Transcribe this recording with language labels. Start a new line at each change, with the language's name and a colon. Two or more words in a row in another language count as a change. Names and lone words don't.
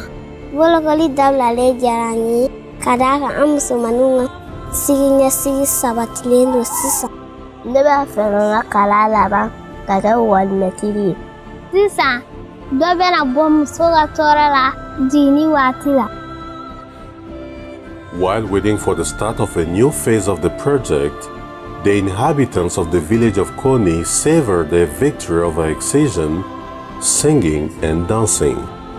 Bambara: Bolokoli dabilali diyara an ye ka d'a kan an musomaninw ka siniɲɛsigi sabatilen don sisan. Ne b'a fɛ n ka kalan laban ka kɛ walimɛtiri ye. Sisan dɔ bɛna bɔ muso ka tɔɔrɔ la jiginni waati la.
English: While waiting for the start of a new phase of the project, the inhabitants of the village of Koni savor their victory over Excision, singing and dancing.